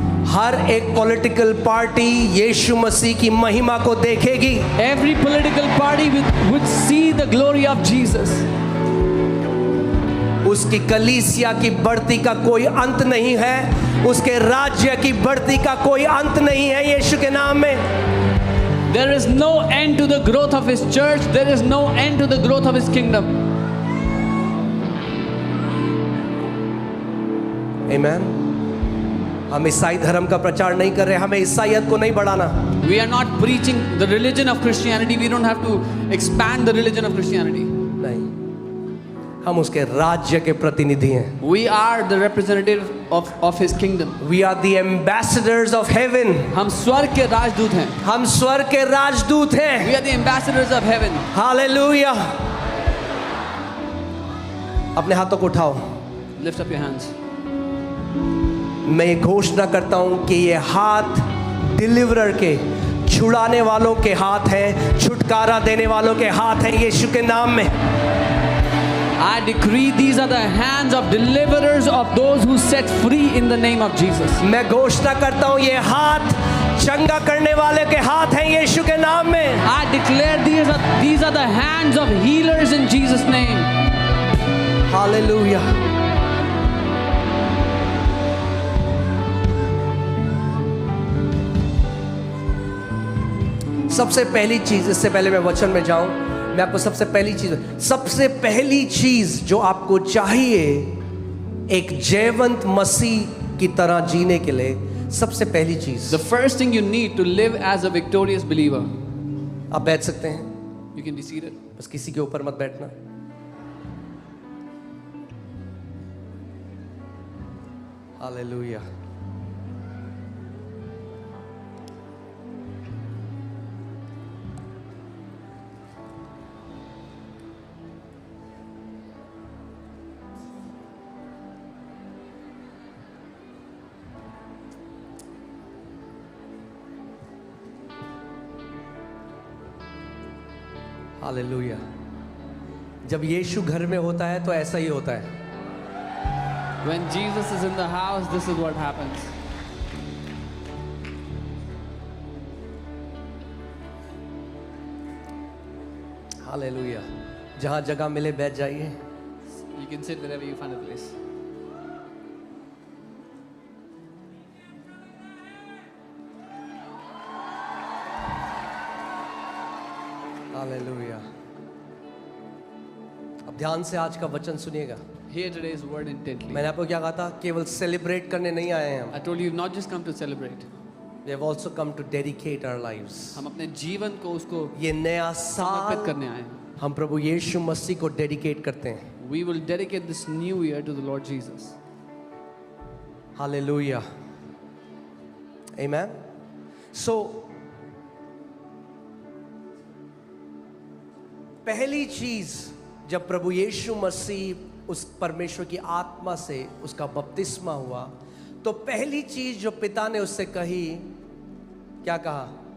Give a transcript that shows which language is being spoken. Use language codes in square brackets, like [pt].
[hi] हर एक political party यीशु मसीह की महिमा को देखेगी. [en] Every political party would see the glory of Jesus. [hi] उसकी कलीसिया की बढ़ती का कोई अंत नहीं है. उसके राज्य की बढ़ती का कोई अंत नहीं है यीशु के नाम में. [en] There is no end to the growth of His church. There is no end to the growth of His kingdom. Amen. [hi] हम ईसाई धर्म का प्रचार नहीं कर रहे, हमें ईसाईयत को नहीं बढ़ाना. [en] We are not preaching the religion of Christianity. We don't have to expand the religion of Christianity. [hi] नहीं, हम उसके राज्य के प्रतिनिधि हैं. [en] We are the representative of His kingdom. We are the ambassadors of heaven. [hi] हम स्वर्ग के राजदूत हैं. हम स्वर्ग के राजदूत हैं. [en] We are the ambassadors of heaven. [hi] Hallelujah. अपने हाथों को उठाओ. [en] Lift up your hands. [hi] मैं ये घोषणा करता हूं कि ये हाथ डिलीवरर के, छुड़ाने वालों के हाथ हैं, छुटकारा देने वालों के हाथ हैं यीशु के नाम में. [en] I decree these are the hands of deliverers of those who set free in the name of Jesus. [hi] मैं घोषणा करता हूं ये हाथ चंगा करने वाले के हाथ हैं यीशु के नाम में. [en] I declare these are the hands of healers in Jesus' name. [hi] Hallelujah. सबसे पहली चीज, इससे पहले मैं वचन में जाऊं, मैं आपको सबसे पहली चीज जो आपको चाहिए एक जयवंत मसीह की तरह जीने के लिए, सबसे पहली चीज, [en] The first thing you need to live as a victorious believer. [hi] आप बैठ सकते हैं. [en] You can be seated. [hi] बस किसी के ऊपर मत बैठना. हालेलुया. हालेलुया. जब यीशु घर में होता है तो ऐसा ही होता है. [en] When Jesus is in the house, this is what happens. [hi] Hallelujah. जहां जगह मिले बैठ जाइए। [en] You can sit wherever you find a place. [hi] Hallelujah. अब ध्यान से आज का वचन सुनिएगा। [en] Hear today's word intently. [hi] मैंने आपको क्या कहा था? केवल सेलिब्रेट करने नहीं आए हैं हम। [en] I told you, not just come to celebrate. We have also come to dedicate our lives. [hi] हम अपने जीवन को उसको ये नया समर्पित साल करने आए हैं. हम प्रभु यीशु मसीह को डेडिकेट करते हैं। [en] We will dedicate this new year to the Lord Jesus. [hi] Hallelujah. Amen. So पहली चीज जब प्रभु यीशु मसीह उस परमेश्वर की आत्मा से उसका बपतिस्मा हुआ, तो पहली चीज जो पिता ने उससे कही, क्या कहा?